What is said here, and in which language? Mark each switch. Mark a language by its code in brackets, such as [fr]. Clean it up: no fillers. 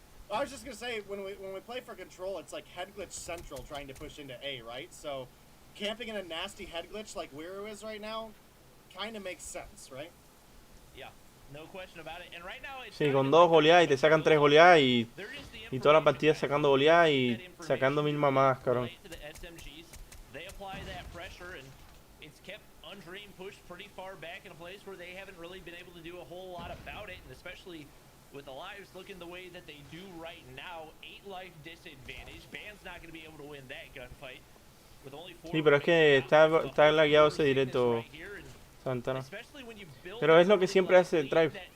[en] I was just gonna say, when we play for control, it's like head glitch central trying to push into A, right? So, camping in a nasty head glitch like Wiru is right now, kind of makes sense, right? Yeah, no question about it. And right now it's [es] Sí, con 2 goleadas y te sacan 3 goleadas y toda la partida sacando goleadas y sacando 1000 mamadas, cabrón. [en] They apply that pressure and it's kept Undream pushed pretty far back in a place where they haven't really been able to do a whole lot about it, and especially with the lives looking the way that they do right now, 8 life disadvantage. Band's not going to be able to win that gunfight. With only 4. [es] Sí, pero es que está lagueado ese directo, Santana. Pero es lo que siempre hace el Drive.